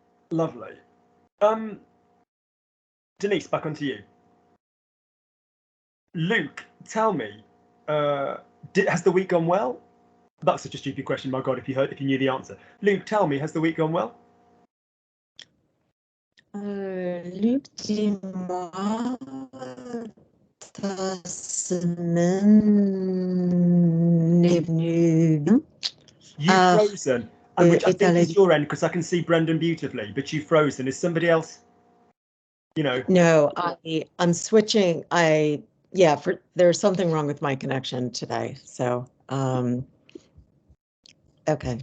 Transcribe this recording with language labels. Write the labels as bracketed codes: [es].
[en] Lovely. Denise, back onto you. Luke, tell me, has the week gone well? That's such a stupid question. My God, if you knew the answer. Luke, tell me, has the week gone well? [fr] Luc, dis-moi, ta semaine est venue bien? [en] You've frozen, and which I think is your end because I can see Brendan beautifully, but you've frozen. Is somebody else? You know. No, I'm switching. There's something wrong with my connection today. So, okay.